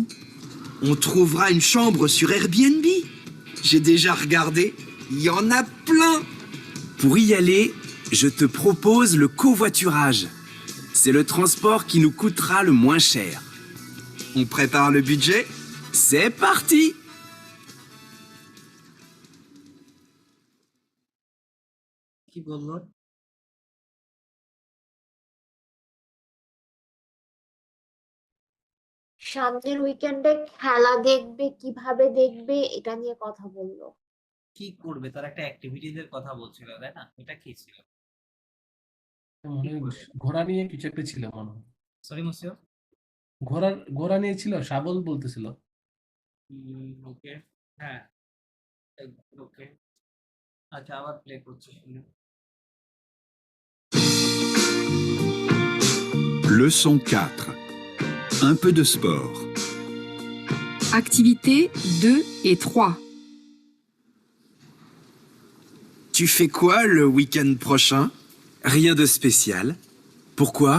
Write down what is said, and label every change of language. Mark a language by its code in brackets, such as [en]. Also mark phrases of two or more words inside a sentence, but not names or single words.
[fr] On trouvera une chambre sur Airbnb. J'ai déjà regardé, il y en a plein. Pour y aller, je te propose le covoiturage. C'est le transport qui nous coûtera le moins cher. On prépare le budget? C'est parti! [bn] কি বললো? সামনের উইকেন্ডে খেলা দেখবে, কিভাবে দেখবে এটা নিয়ে কথা বললো। কি করবে, তার একটা অ্যাক্টিভিটিজ এর কথা বলছিল, তাই না? এটা কি ছিল? মনে হয় ঘোড়া নিয়ে কিছু একটা ছিল মনে হয়। সরি মুসিও। ঘোড়া নিয়ে ছিল, শাবল বলতেছিল। ওকে, হ্যাঁ, ওকে। আচ্ছা, আবার প্লে করছি, শুনুন। [fr] Leçon 4. Un peu de sport. Activités 2 et 3. Tu fais quoi le week-end prochain? Rien de spécial. Pourquoi?